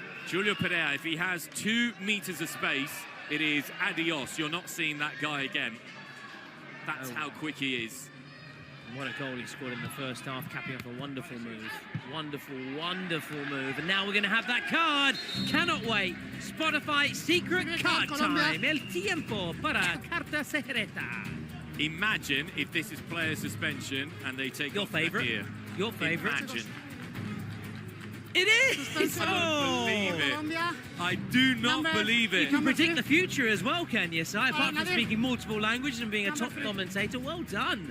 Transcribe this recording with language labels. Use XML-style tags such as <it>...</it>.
<en>Julio Perea, if he has 2 meters of space, it is adios. You're not seeing that guy again. That's how quick he is. And what a goal he scored in the first half, capping off a wonderful move. Wonderful, wonderful move. And now we're going to have that card. Cannot wait. Spotify secret card time.</en> <es>El tiempo para carta secreta.</es> <en>Imagine if this is player suspension and they take your favorite. Your favorite. Imagine. It is! I don't believe it. I do not believe it. You can predict the future as well, can you, Si? Apart from speaking multiple languages and being a top commentator, well done.</en>